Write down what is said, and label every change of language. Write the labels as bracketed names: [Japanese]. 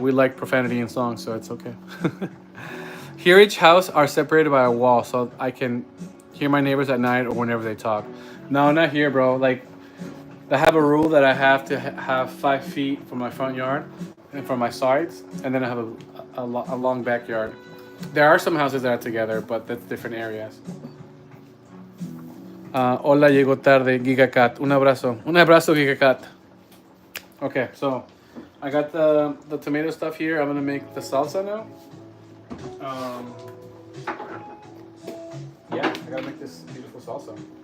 [English] We like profanity in songs, so it's okay. Here, each house are separated by a wall, so I can hear my neighbors at night or whenever they talk. No, not here, bro. Like, I have a rule that I have to have 5 feet from my front yard and from my sides, and then I have a long backyard. There are some houses that are together, but that's different areas. [Spanish] Hola, llegó tarde, Gigacat. Un abrazo, Gigacat. [English] Okay, so I got the tomato stuff here. I'm gonna make the salsa now. Yeah, I gotta make this beautiful salsa.